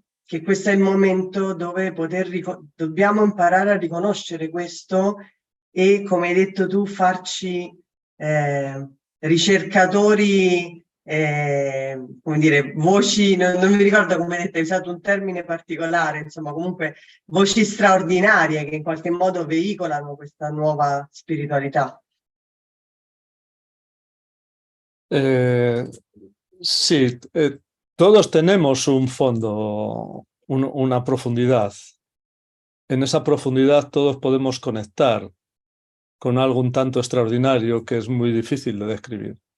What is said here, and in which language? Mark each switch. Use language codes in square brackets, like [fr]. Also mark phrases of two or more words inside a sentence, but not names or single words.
[it] Che questo è il momento dove dobbiamo imparare a riconoscere questo e, come hai detto tu, farci ricercatori, come dire, voci, non mi ricordo come hai detto, hai usato un termine particolare, insomma, comunque voci straordinarie che in qualche modo veicolano questa nuova spiritualità. [es] Sí, todos tenemos un fondo, una profundidad. En esa profundidad todos podemos conectar con algo un tanto extraordinario que es muy difícil de describir.